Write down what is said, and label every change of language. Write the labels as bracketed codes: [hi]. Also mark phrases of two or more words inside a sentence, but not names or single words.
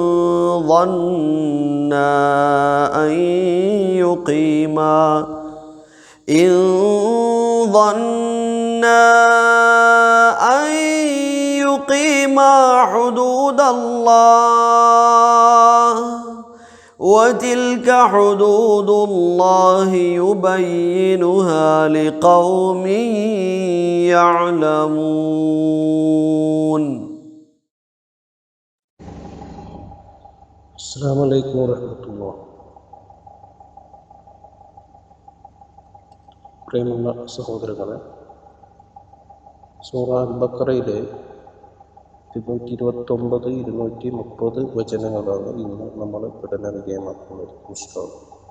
[ar] ظنا أن يقيما حدود الله وتلك حدود الله يبينها لقوم يعلمون. السلام عليكم ورحمة الله. [ml] പ്രിയമുള്ള സഹോദരങ്ങളെ, സൂറ അൽ-ബഖറയിലെ 229, 230 വചനങ്ങളാണ് ഇന്ന് നമ്മൾ പഠന വിധേയമാക്കുന്നത്. [ar] إن شاء الله.